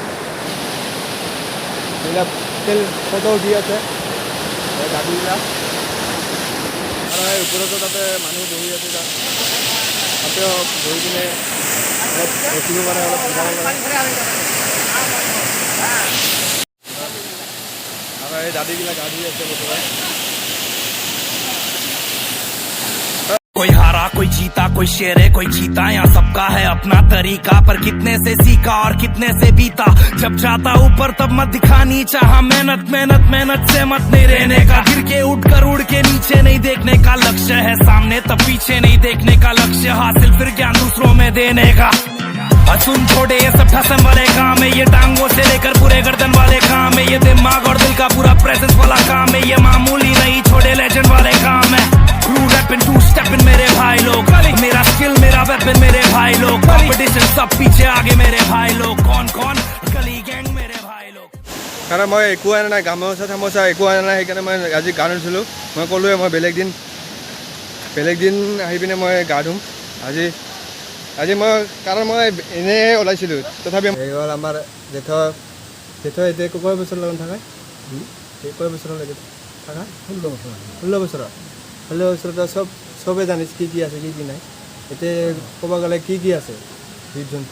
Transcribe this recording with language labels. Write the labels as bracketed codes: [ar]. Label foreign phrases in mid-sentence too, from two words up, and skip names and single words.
[as] এইবিলাক ফটো উঠি আছে গাড়ীবিলাক আৰু এই ওপৰতো তাতে মানুহ বহি আছে তাতেও বহি কিনে অলপ ৰখিব পাৰে অলপ বুজাব পাৰে আৰু এই দাদীবিলাক গা ধুই আছে বৰ্তমান [hi] कोई हारा कोई जीता कोई शेर है कोई जीता यहाँ सबका है अपना तरीका पर कितने से सीखा और कितने से बीता जब जाता ऊपर तब मत दिखा नीचा हाँ मेहनत से मत नहीं रहने का गिर के उठकर उड़ के नीचे नहीं देखने का लक्ष्य है सामने तब पीछे नहीं देखने का लक्ष्य हासिल फिर ज्ञान दूसरों में देने का सुन छोड़े ये सब ठसन वाले काम है ये टांगों से लेकर पूरे गर्दन वाले काम है ये दिमाग और दिल का पूरा प्रेजेंस वाला काम है ये मामूली नहीं छोड़े लेजेंड वाले काम है [en] Crew rapping 2 stepping [hi] मेरे भाई लोग मेरा स्किल मेरा फिर मेरे भाई लोग कंपटीशन सब पीछे आगे मेरे भाई लोग कौन कौन गली गैंग मेरे भाई लोग [as] কাৰণ মই একো আনা নাই গামোচা চামোচা একো আনা নাই সেইকাৰণে মই আজি গা ধুইছিলোঁ মই ক'লোৱে মই বেলেগ দিন আহি পিনে মই গা ধুম আজি মই কাৰণ মই এনেই ওলাইছিলোঁ তথাপি এই হ'ল আমাৰ জেঠ এতিয়া কেই বছৰ লগত থাকে কেই বছৰলৈকে থাকা 16 বছৰত চবে জানিছ কি আছে কি নাই এতিয়া ক'ব গ'লে কি আছে জীৱ জন্তু